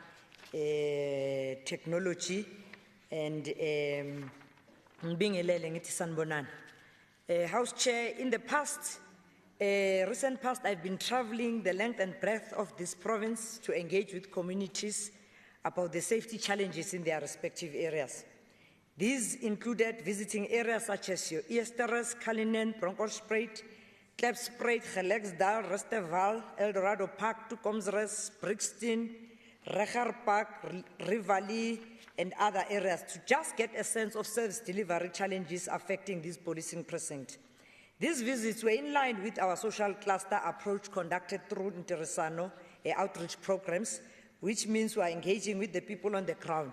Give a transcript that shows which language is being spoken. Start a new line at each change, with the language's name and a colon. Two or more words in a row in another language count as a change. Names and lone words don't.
English: technology and being a House Chair, in the past, recent past, I've been traveling the length and breadth of this province to engage with communities about the safety challenges in their respective areas. These included visiting areas such as your Easteres, Kalinin, Bronkhorstspruit, Klipspruit, Gelexdal, Resteval, Eldorado Park, Tukomsres, Brixton, Recher Park, Rivali, and other areas to just get a sense of service delivery challenges affecting this policing precinct. These visits were in line with our social cluster approach conducted through Interesano outreach programs, which means we are engaging with the people on the ground.